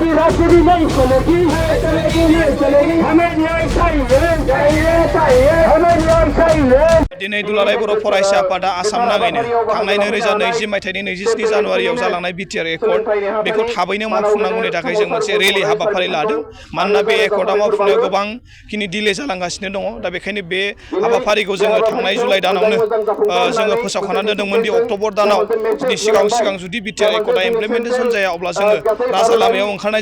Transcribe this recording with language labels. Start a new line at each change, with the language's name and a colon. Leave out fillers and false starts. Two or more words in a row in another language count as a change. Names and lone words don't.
Hindi: आखिरी नहीं चलेगी हमें न्याय चाहिए हमें न्याय चाहिए
Bodo: दिनै दुलाराय बर' फरायसा आफादा आसाम नाङैनो थांनाय 2020 मायथाइनि 27 जानुवारियाव जालांनाय बिटिआर एकर्ड बेखौ थाबैनो मावफुंनांगौनि थाखाय जों मोनसे रेलि हाबाफारि लादों मानोना बे एकर्डआ मावफुंनायाव गोबांखिनि डिले जालांगासिनो दङ दा बेखायनो बे हाबाफारिखौ जोङो थांनाय जुलाइ दानावनो जोङो फोसावखानानै दोनदोंमोन दि अक्ट'बर दानाव सिगां जुदि बिटिआर एकर्डआ इमप्लिमेन्टेसन जाया अब्ला जोङो राजा लामायाव ओंखारनाय